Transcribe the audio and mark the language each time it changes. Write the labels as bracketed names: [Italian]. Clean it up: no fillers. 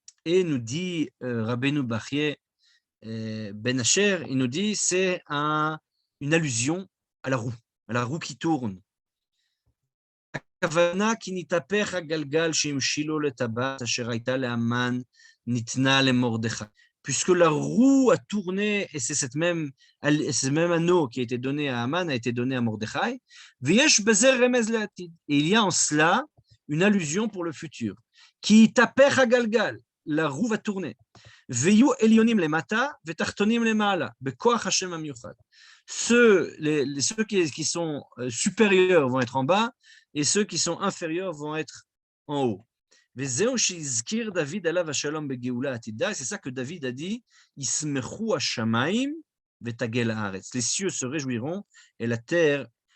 [French] Et nous dit Rabbeinu Bachya Ben Asher, il nous dit c'est une allusion à la roue qui tourne. [Hebrew] הכוונה כי נתהפך הגלגל שהמשילו לטבעת אשר הייתה להמן ניתנה למרדכי. [French] Puisque la roue a tourné, et c'est ce même anneau qui a été donné à Haman, a été donné à Mordechai, [Hebrew] ויש בזה רמז לעתיד. [French] Et il y a en cela une allusion pour le futur. [Hebrew] כי יתהפך הגלגל, [French] la roue va tourner. [Hebrew] ויהיו עליונים למטה ותחתונים למעלה, בכוח השם המיוחד. [French] Ceux qui sont supérieurs vont être en bas, et ceux qui sont inférieurs vont être en haut. C'est ça que David a dit, les cieux se réjouiront et la terre